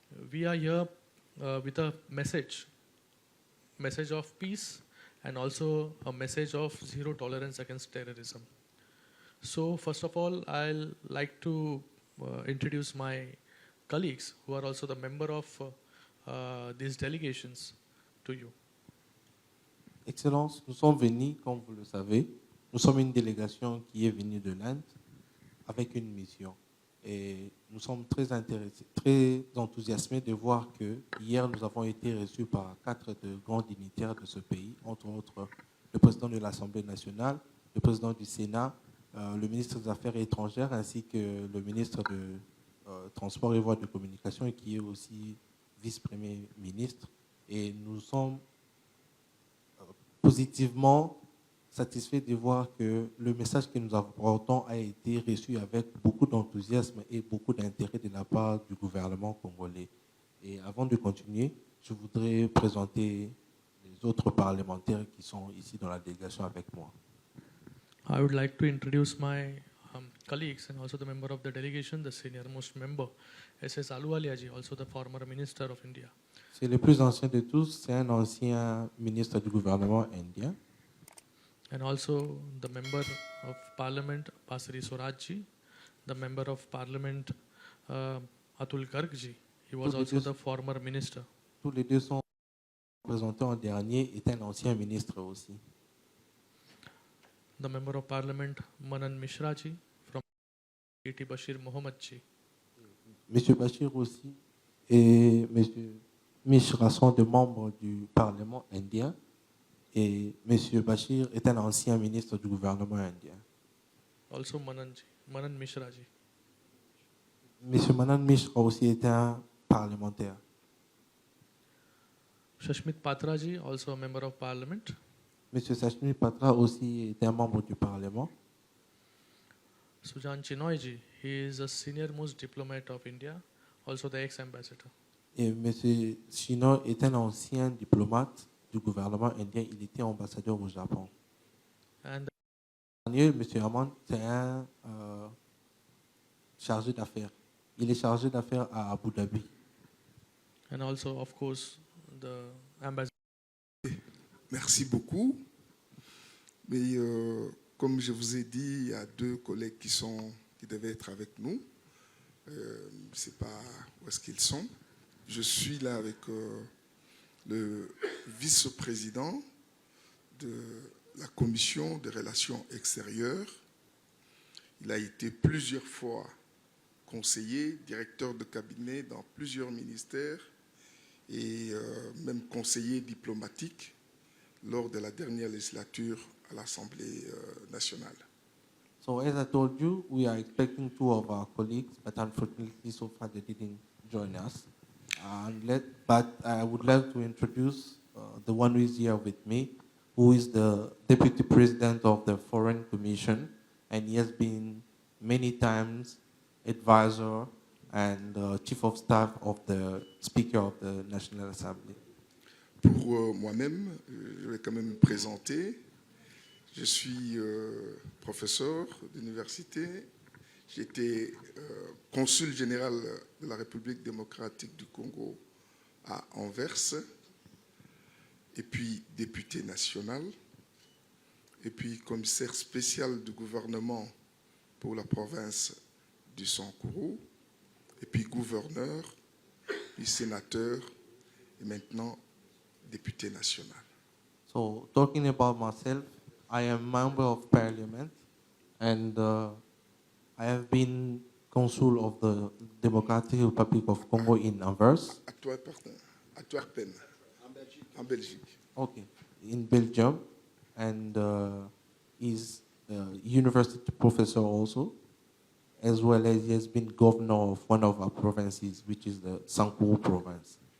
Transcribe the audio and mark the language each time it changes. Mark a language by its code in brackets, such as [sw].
[en] We are here with a message of peace and also a message of zero tolerance against terrorism. So first of all, I'll like to introduce my colleagues who are also the member of these delegations to you. [fr] Excellence, nous sommes venus, comme vous le savez, nous sommes une délégation qui est venue de l'Inde avec une mission. Et nous sommes très intéressés, très enthousiasmés de voir que hier nous avons été reçus par 4 grands dignitaires de ce pays, entre autres le président de l'Assemblée nationale, le président du Sénat, le ministre des Affaires étrangères ainsi que le ministre de Transport et Voies de communication et qui est aussi vice-premier ministre. Et nous sommes positivement satisfaits de voir que le message que nous apportons a été reçu avec beaucoup d'enthousiasme et beaucoup d'intérêt de la part du gouvernement congolais. Et avant de continuer, je voudrais présenter les autres parlementaires qui sont ici dans la délégation avec moi. [en] I would like to introduce my colleagues and also the member of the delegation, the senior most member, SS Aluwaliaji, also the former minister of India. [fr] C'est le plus ancien de tous, c'est un ancien ministre du gouvernement indien. [en] And also the member of parliament, Pasri Swarajji, the member of parliament, Atul Gargji. He was also the former minister. [fr] Tous les deux sont représentés en dernier, est un ancien ministre aussi. [en] The member of parliament, Manan Mishraji, P.T. Bashir Mohammadji. [fr] Monsieur Bashir aussi et Monsieur Mishra sont des membres du Parlement indien et Monsieur Bashir est un ancien ministre du gouvernement indien. [en] Also Mananji, Manan Mishraji. [fr] Monsieur Manan Mishra aussi est un parlementaire. [en] Shashmit Patraji, also a member of parliament. [fr] Monsieur Sashmi Patra aussi est un membre du Parlement. [en] Sujan Chinoyji, he is a senior most diplomat of India, also the ex-ambassador. [fr] Et Monsieur Shino est un ancien diplomate du gouvernement indien. Il était ambassadeur au Japon. [en] And [fr] Monsieur Amand, c'est un chargé d'affaires. Il est chargé d'affaires à Abu Dhabi. [en] and also, of course, the ambassador. [fr] Merci beaucoup. Mais comme je vous ai dit, il y a deux collègues qui devaient être avec nous. Je ne sais pas où est-ce qu'ils sont. Je suis là avec le vice-président de la commission des relations extérieures. Il a été plusieurs fois conseiller, directeur de cabinet dans plusieurs ministères et même conseiller diplomatique lors de la dernière législature à l'Assemblée nationale. [en] So as I told you, we are expecting two of our colleagues, but unfortunately so far they didn't join us. But I would like to introduce the one who is here with me, who is the Deputy President of the Foreign Commission, and he has been many times advisor and Chief of Staff of the Speaker of the National Assembly. [fr] Pour moi-même, je vais quand même me présenter. Je suis professeur d'université. J'étais consul général de la République démocratique du Congo à Anvers, et puis député national, et puis commissaire spécial du gouvernement pour la province du Sankuru, et puis gouverneur, puis sénateur, et maintenant député national. [en] So talking about myself, I am a member of parliament and I have been consul of the Democratic Republic of Congo in Anvers. [fr] Antwerpen, en Belgique. [en] Okay, in Belgium, and is a university professor also, as well as he has been governor of one of our provinces, which is the Sankuru province.